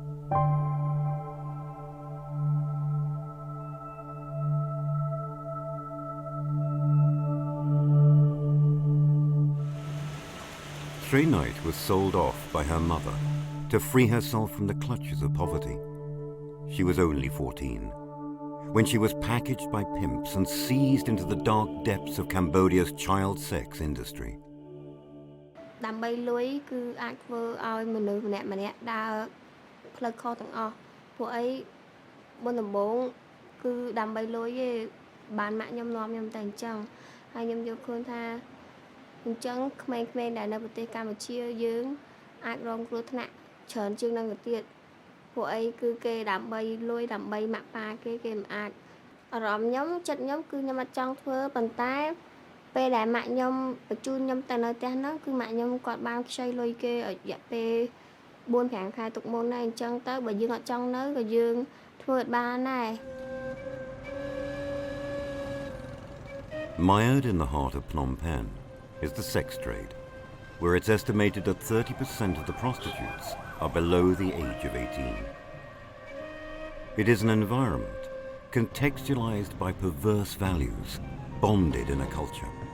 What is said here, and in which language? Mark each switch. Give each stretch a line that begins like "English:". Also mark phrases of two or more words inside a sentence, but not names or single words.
English: Shray Knight was sold off by her mother to free herself from the clutches of poverty. She was only 14 when she was packaged by pimps and seized into the dark depths of Cambodia's child sex industry.
Khmer: ដើម្បីលុយគឺអាចធ្វើឲ្យមនុស្សម្នាក់ដើរផ្លូវខុសទាំងអស់ពួកអីមុនដំបូងគឺដើម្បីលុយទេបានម៉ាក់ខ្ញុំនាំ ខ្ញុំទៅអញ្ចឹងហើយខ្ញុំយល់ឃើញថាអញ្ចឹងក្មេងៗដែលនៅប្រទេសកម្ពុជាយើងអាចរងគ្រោះថ្នាក់ច្រើនជាងនឹងទៅទៀតពួកអីគឺគេដើម្បីលុយដើម្បីម៉ាក់ប៉ាគេមិនអាចអារម្មណ៍ខ្ញុំចិត្តខ្ញុំគឺខ្ញុំអត់ចង់ធ្វើប៉ុន្តែពេលដែលម៉ាក់ខ្ញុំបញ្ជូនខ្ញុំទៅនៅផ្ទះហ្នឹងគឺម៉ាក់ខ្ញុំគាត់បានខ្ចីលុយគេរយៈពេល 4-5 ខែទុកមុនដែរអញ្ចឹងទៅបើយើងអត់ចង់នៅក៏យើងធ្វើអត់បានដែរ
English: Mired in the heart of Phnom Penh is the sex trade, where it's estimated that 30% of the prostitutes are below the age of 18. It is an environment contextualized by perverse values, bonded in a culture.